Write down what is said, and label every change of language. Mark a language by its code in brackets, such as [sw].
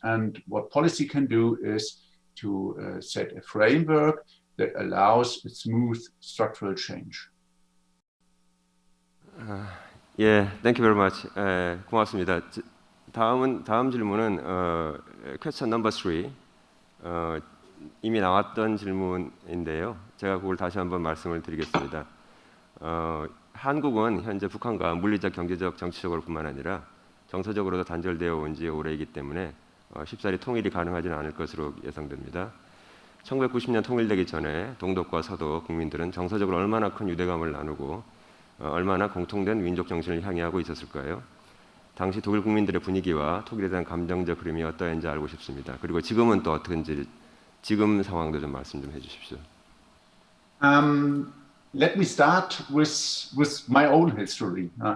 [en] And what policy can do is to set a framework that allows a smooth structural change. Thank you very much. 고맙습니다. 다음 질문은 question number 3. [ko] 이미 나왔던 질문인데요. 제가 그걸 다시 한번 말씀을 드리겠습니다. 한국은 현재 북한과 물리적, 경제적, 정치적으로뿐만 아니라 정서적으로도 단절되어 온 지 오래이기 때문에 쉽사리 통일이 가능하지는 않을 것으로 예상됩니다. 1990년 통일되기 전에 동독과 서독 국민들은 정서적으로 얼마나 큰 유대감을 나누고 얼마나 공통된 민족 정신을 향유하고 있었을까요? 당시 독일 국민들의 분위기와 독일에 대한 감정적 흐름이 어떠했는지 알고 싶습니다. 그리고 지금은 또 어떤지 지금 상황도 좀 말씀 좀 해주십시오. [en] Let me start with my own history.